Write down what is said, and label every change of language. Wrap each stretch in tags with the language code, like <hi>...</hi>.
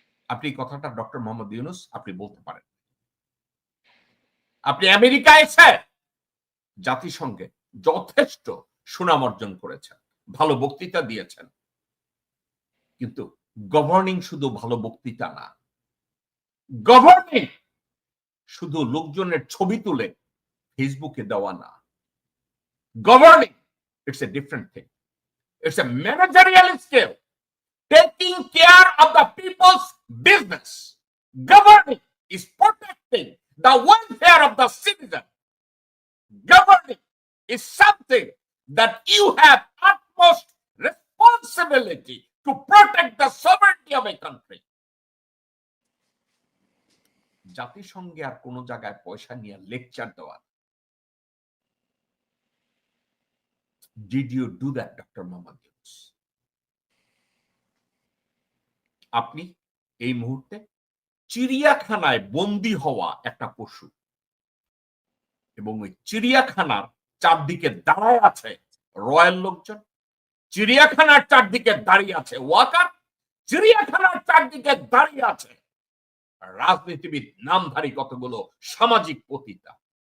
<bn>আপনি কথাটা ডক্টর মোহাম্মদ ইউনূস আপনি বলতে পারেন। আপনি আমেরিকা এসে জাতিসংঘে যথেষ্ট সুনাম অর্জন করেছেন, ভালো বক্তৃতা দিয়েছেন, কিন্তু গভর্নিং শুধু ভালো বক্তৃতা না, গভর্নিং শুধু লোকজনের ছবি তুলে ফেসবুকে দেওয়া না।</bn> <en>Governing it's a different thing, it's a managerial skill, taking care of the people's business. Governing is protecting the welfare of the citizen. Governing is something that you have utmost responsibility to protect the sovereignty of a country.</en> <bn>জাতিসংঘে আর কোন জায়গায় পয়সা নিয়ে lecture দেওয়া।</bn> <en>Did you do that, Dr. Mohammad Yunus?</en> <bn>আপনি এই মুহূর্তে চিড়িয়াখানায় বন্দী হওয়া একটা পশু, এবং ওই চিড়িয়াখানার চারদিকে দাঁড়ায় আছে রয়্যাল লোকজন, চিড়িয়াখানার চারদিকে দাঁড়িয়ে আছে ওয়াকার, চিড়িয়াখানার চারদিকে দাঁড়িয়ে আছে রাজনীতিবিদ নামধারী কতগুলো সামাজিক পতিতা,</bn>